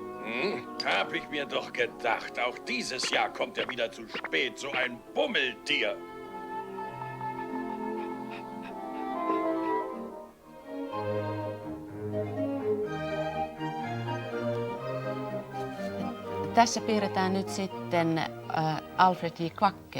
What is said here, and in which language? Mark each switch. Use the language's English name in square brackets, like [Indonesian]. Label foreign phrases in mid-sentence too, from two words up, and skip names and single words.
[German] Hab ich mir doch gedacht. Auch dieses Jahr kommt er wieder zu spät, so ein Bummeltier. [Finnish] Tässä piirretään nyt sitten Alfred J. Kvackia.